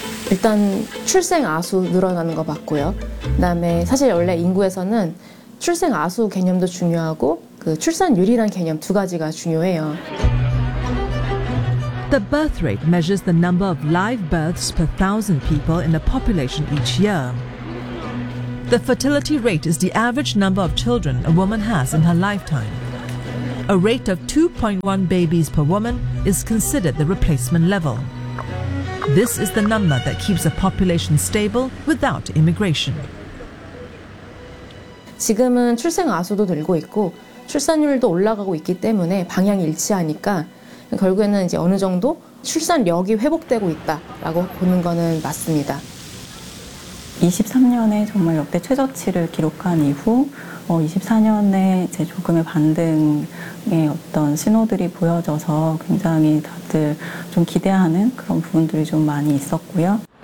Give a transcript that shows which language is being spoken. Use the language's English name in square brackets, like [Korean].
[Korean] 일단 출생 아수 늘어나는 거 봤고요. 그다음에 사실 원래 인구에서는 출생 아수 개념도 중요하고 그 출산율이란 개념 두 가지가 중요해요. [English] The birth rate measures the number of live births per 1,000 people in a population each year. The fertility rate is the average number of children a woman has in her lifetime. A rate of 2.1 babies per woman is considered the replacement level. This is the number that keeps a population stable without immigration. [Korean] 지금은 출생 아수도 늘고 있고 출산율도 올라가고 있기 때문에 방향이 일치하니까 결국에는 이제 어느 정도 출산력이 회복되고 있다라고 보는 거는 맞습니다. 23년에 정말 역대 최저치를 기록한 이후 24년에 이제 조금의 반등의 어떤 신호들이 보여져서 굉장히 다들 좀 기대하는 그런 부분들이 좀 많이 있었고요.